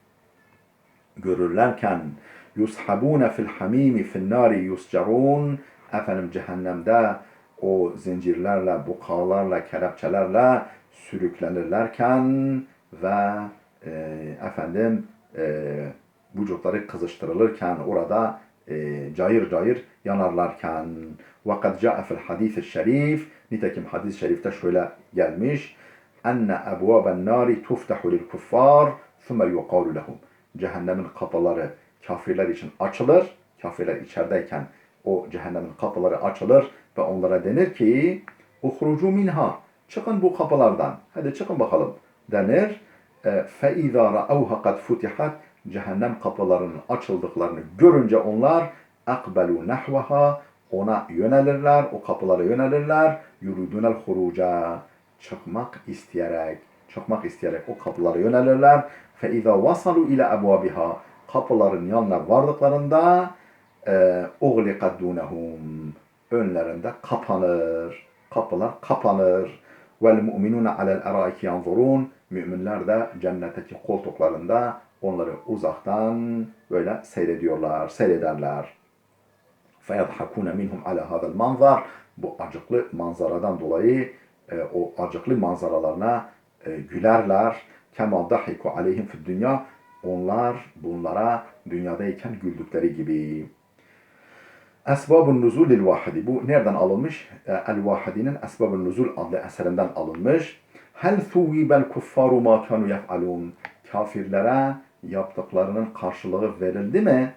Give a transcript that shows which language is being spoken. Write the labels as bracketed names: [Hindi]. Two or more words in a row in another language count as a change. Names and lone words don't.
[Turkish] görürlerken, [Arabic] يسحبون في الحميم في النار يسجرون, [Turkish] efendim cehennemde o zincirlerle, bukalarla, kelepçelerle sürüklenirlerken ve efendim vücutları kızıştırılırken, orada cayır cayır yanarlarken. [Arabic] وَقَدْ جَاءَ فِي الْحَدِيثِ الشَّرِيفِ, [Turkish] nitekim hadis-i şerifte şöyle gelmiş: [Arabic] اَنَّ أَبْوَابَ النَّارِ تُفْتَحُ لِلْكُفَّارِ ثُمَّ يُقَالُ لَهُمْ. [Turkish] Cehennemin kapıları kafirler için açılır. Kafirler içerideyken o cehennemin kapıları açılır ve onlara denir ki [Arabic] اُخْرُجُوا منها, [Turkish] çıkın bu kapılardan, hadi çıkın bakalım denir. [Arabic] فَاِذَا رَأَوْهَا قَدْ فُتِحَتْ, [Turkish] cehennem kapılarının açıldıklarını görünce onlar [Arabic] اَقْبَلُوا نَحْوَهَا, [Turkish] ona yönelirler, o kapılara yönelirler. [Arabic] يُرُدُونَ الْخُرُوجَ, [Turkish] çıkmak isteyerek o kapılara yönelirler. [Arabic] فَاِذَا وَصَلُوا اِلَى اَبْوَابِهَا, [Turkish] kapıların yanına vardıklarında [Arabic] اُغْلِقَدْ دُونَهُمْ, [Turkish] önlerinde kapanır. Kapılar kapanır. [Arabic] وَالْمُؤْمِنُونَ عَلَى الْاَرَائِكِ يَنْظُرُونَ, [Turkish] müminler de cennetteki koltuklarında onları uzaktan böyle seyrederler. [Arabic] فَيَضْحَكُونَ مِنْهُمْ عَلَى هَذَا الْمَنْظَرِ, [Turkish] bu acıklı manzaradan dolayı o acıklı manzaralarına gülerler. [Arabic] كَمَا ضَحِكُ عَلَيْهِمْ فِي الدُّنْيَا, [Turkish] onlar bunlara dünyadayken güldükleri gibi. Esbab-ı Nuzul el-Vahidi, bu nereden alınmış? El-Vahidi'nin Esbab-ı Nuzul adlı eserinden alınmış. [Arabic] هل ثوب الكفار ما كانوا يفعلون, [Turkish] kafirlere yaptıklarının karşılığı verildi mi?